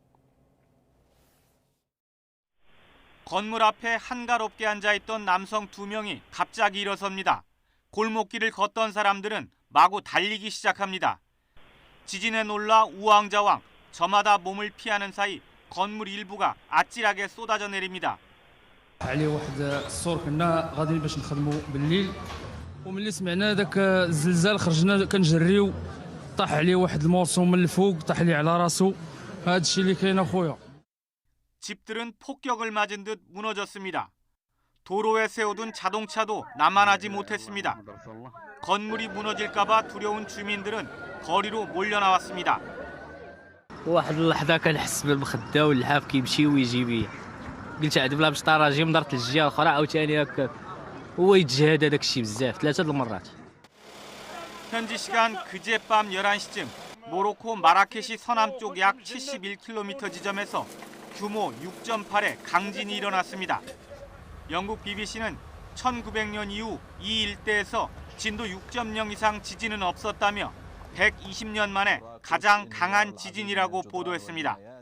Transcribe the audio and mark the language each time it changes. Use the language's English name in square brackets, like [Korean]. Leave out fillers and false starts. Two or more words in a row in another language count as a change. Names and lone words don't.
[Korean] 건물 앞에 한가롭게 앉아있던 남성 2명이 갑자기 일어섭니다. 골목길을 걷던 사람들은 마구 달리기 시작합니다. 지진에 놀라 우왕좌왕, 저마다 몸을 피하는 사이 건물 일부가 아찔하게 쏟아져 내립니다. [Arabic] عليه واحد الصور كنا غاديين باش نخدموا بالليل وملي سمعنا داك الزلزال خرجنا كنجريو طاح عليه واحد المورسو من الفوق طاح ليه على راسو هذا الشيء اللي كاين اخويا. [Korean] 집들은 폭격을 맞은 듯 무너졌습니다. 도로에 세워둔 자동차도 남아나지 못했습니다. 건물이 무너질까 봐 두려운 주민들은 거리로 몰려 나왔습니다. [Arabic] واحد اللحظه كنحس بالمخده واللحاف كيمشي ويجي بيا قلت عاد بلا باش طراجيم درت الجهه الاخرى عاوتاني هكا هو يتجاهد هذاك الشيء بزاف 3 المرات. [Korean] 현지 시간 그제밤 11시쯤 모로코 마라케시 서남쪽 약 71km 지점에서 규모 6.8의 강진이 일어났습니다. 영국 BBC는 1900년 이후 이 일대에서 진도 6.0 이상 지진은 없었다며 120년 만에 가장 강한 지진이라고 보도했습니다.